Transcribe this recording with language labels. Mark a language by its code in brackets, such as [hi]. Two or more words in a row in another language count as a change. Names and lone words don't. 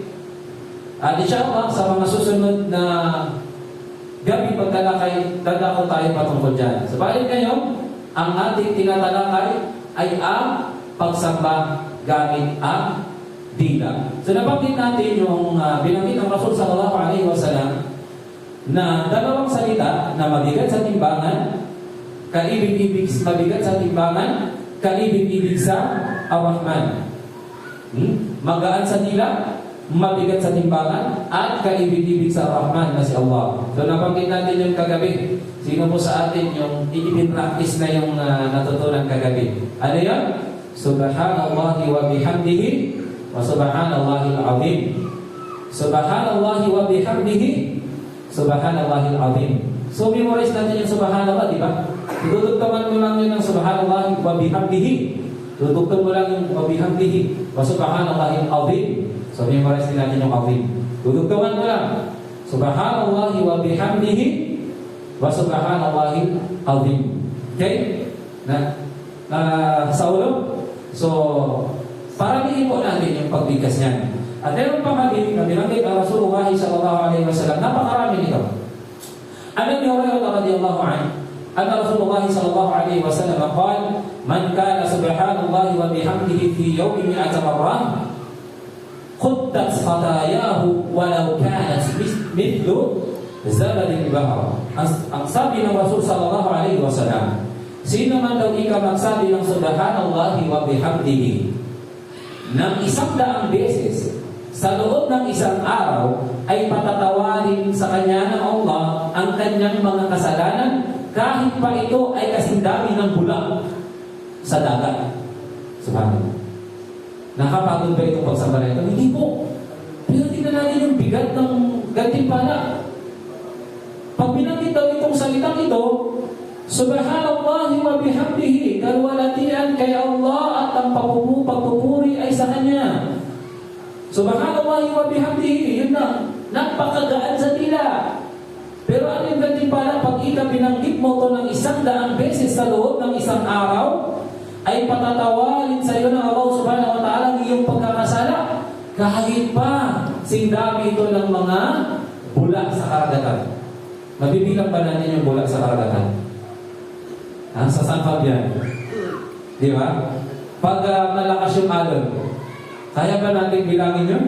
[tl] At inshallah, sa mga susunod na gabi pagtalakay, dadako tayo patungkol dyan. Sabalit ngayon, ang ating tinatalakay ay ang pagsamba gamit ang dila. So nabanggit natin yung binanggit ng Rasul [ar] صلى الله عليه وسلم [tl] na dalawang salita na mabigat sa timbangan, kaibig-ibig mabigat sa timbangan, kaibig-ibig sa Ar-Rahman. Magaan sa dila, mabigat sa timbangan, at kaibig-ibig sa Ar-Rahman na si Allah. So nabanggit natin yung kagabi. Sino po sa atin yung i-practice na yung natutunan kagabi? Ano yan? [ar] سبحان الله وبحمده وسبحان الله العظيم. سبحان الله وبحمده، سبحان الله العظيم. [tl] So memorize natin yung subhanallah, di ba? Tutugtungan mo lang yun ng [ar] سبحان الله وبحمده. [tl] Tutugtong mo lang yung [ar] وبحمده وسبحان الله العظيم. [tl] So, memorize din natin yung azim. Tutugtungan mo lang. [ar] سبحان الله وبحمده وسبحان الله العظيم. [tl] Okay? Sa ulo? So, paramihin po natin yung pagbigkas niyan. At meron pang hadith na binanggit ang Rasulullah [ar] صلى الله عليه وسلم. [tl] Napakarami nito. Alam niyo, [ar] رضي الله عنه، أن رسول الله صلى الله عليه وسلم قال من كان سبحان الله وبحمده في يوم 100 مرة حطت خطاياه ولو كانت مثل زبد البحر. [tl] Ang sabi ng Rasul [ar] صلى الله عليه وسلم, [tl] sino man daw ika magsabi ng [ar] سبحان الله وبحمده [tl] ng 100 beses sa loob ng isang araw, ay patatawarin sa kanya ng Allah ang kanyang mga kasalanan, kahit pa ito ay kasing dami ng bulak sa dagat. Subhanallah. Nakapagod ba itong pagsamba na ito? Hindi po. Pero tingnan natin yung bigat ng gantimpala. Pag binanggit daw itong salitang ito, [ar] سبحان الله وبحمده, [tl] kalwalatian kay Allah at ang pagpupuri ay sa Kanya. [ar] سبحان الله وبحمده, [tl] yun na, napakagaan sa dila. Pero ano yung gantimpala pag ika binanggit mo ito ng 100 beses sa loob ng isang araw, ay patatawarin sa iyo ng Allah [ar] سبحانه وتعالى [tl] ang iyong pagkakasala, kahit pa sindami ito ng mga bulak sa karagatan. Mabibilang ba natin yung bulak sa karagatan? Sa San Fabian. Di ba? Pag malakas yung alon, kaya ba natin bilangin yun?